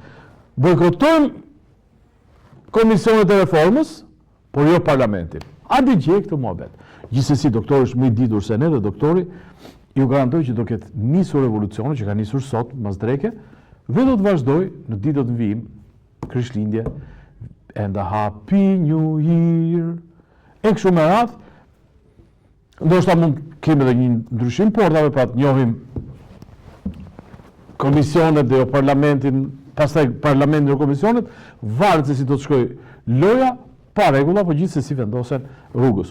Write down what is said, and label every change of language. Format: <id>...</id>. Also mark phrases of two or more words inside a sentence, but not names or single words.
<sq>Bojkotojmë komisionet e reformës, por jo parlamentin. A digjej këtë mohabet. Gjithsesi, doktori është më I ditur se ne dhe doktori ju garantoj që do ketë nisur revolucioni që ka nisur sot, mas dreke, dhe do të vazhdoj në ditët në vijim, Krishtlindje,</sq> <en>and a happy new year.</en> <sq>E kështu me radhë, ndoshta mund kemi edhe një ndryshim portave, pra të njohim komisionet dhe jo parlamentin, pastaj parlamentin dhe komisionet, varet se si do të shkoj loja, pa rregulla, po gjithsesi vendosen rrugës.</sq>